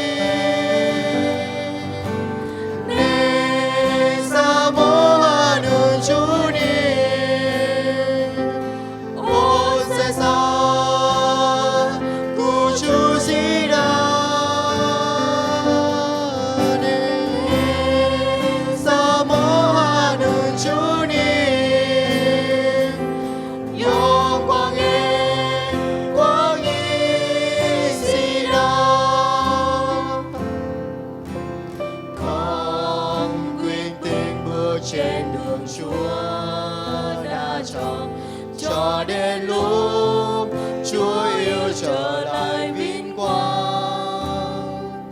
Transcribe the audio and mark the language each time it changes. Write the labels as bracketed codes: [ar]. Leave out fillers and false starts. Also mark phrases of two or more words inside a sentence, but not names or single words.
[ko] 내 사모하는 주님 온 세상 구주시라. 내 사모하는 주님 영광의 왕이시라. [vi] con quyền tình bước trên đường Chúa đã cho đến lúc Chúa yêu trở lại vinh quang.